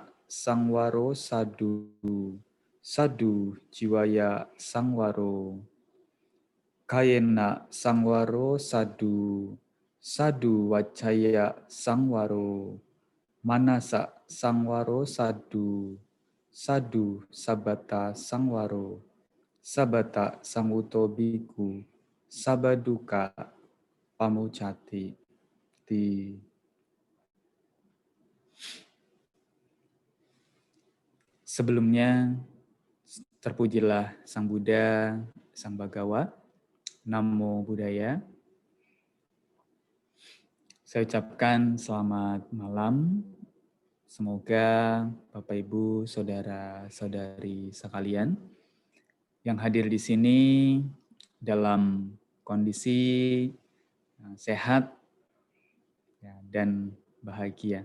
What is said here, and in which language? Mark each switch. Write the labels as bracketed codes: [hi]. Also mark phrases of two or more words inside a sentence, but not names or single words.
[pi] sangwaro sadu, sadu jiwaya sangwaro, kayena sangwaro sadu, sadu wacaya sangwaro, manasa sangwaro sadu, sadu sabata sangwaro, sabata sanguto biku, sabaduka pamucati. [id] Sebelumnya, terpujilah Sang Buddha, Sang Bhagawa, [pi] Namo Buddhaya. [id] Saya ucapkan selamat malam. Semoga Bapak Ibu, saudara-saudari sekalian yang hadir di sini dalam kondisi sehat dan bahagia.